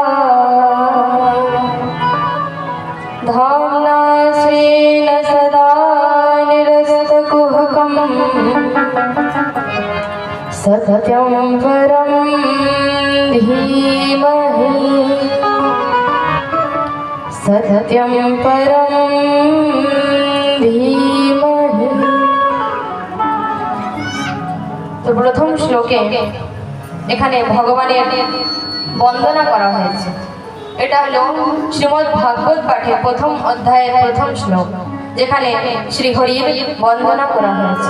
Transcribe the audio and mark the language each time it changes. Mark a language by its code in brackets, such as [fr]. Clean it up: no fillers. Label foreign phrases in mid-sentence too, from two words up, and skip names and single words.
[sa] धाम्ना स्वेन सदा निरस्तकुहकम् सत्यं परं धीमहि सत्यं परं धीमहि। [bn] তো প্রথম শ্লোকে এখানে ভগবানের বন্দনা করা হয়েছে। এটা হলো শ্রীমদ্ ভাগবত পাঠের প্রথম অধ্যায়ের প্রথম শ্লোক, যেখানে শ্রীহরির বন্দনা করা হয়েছে।